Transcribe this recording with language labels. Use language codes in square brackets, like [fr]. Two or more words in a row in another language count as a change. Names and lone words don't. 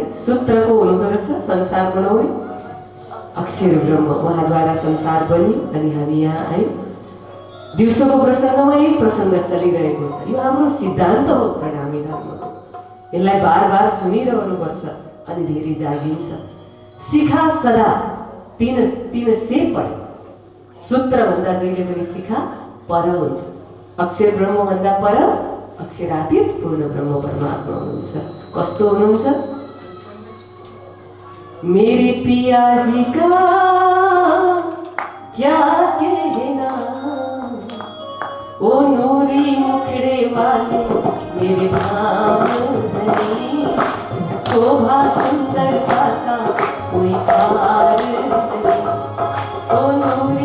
[ne] सूत्रको हुनुहुँदो रहेछ संसार बनाउने अक्षर ब्रह्म, उहाँद्वारा संसार बन्यो अनि हामी यहाँ आयौँ। दिउँसोको प्रसङ्गमा यही प्रसङ्ग चलिरहेको छ। यो हाम्रो सिद्धान्त हो प्रणामी धर्मको। यसलाई बार बार सुनिरहनुपर्छ अनि धेरै जागिन्छ। [hi] शिखा सदा 3 से पर, [ne] सूत्रभन्दा जहिले पनि शिखा पर हुन्छ। अक्षर ब्रह्मभन्दा पर अक्षरातीत पूर्ण ब्रह्म परमात्मा हुनुहुन्छ। कस्तो हुनुहुन्छ? [hi] मेरे पिया जी का क्या कहना, ओ नूरी मुखड़े वाले मेरे धाम धनी, शोभा सुंदरता का कोई पार नहीं, ओ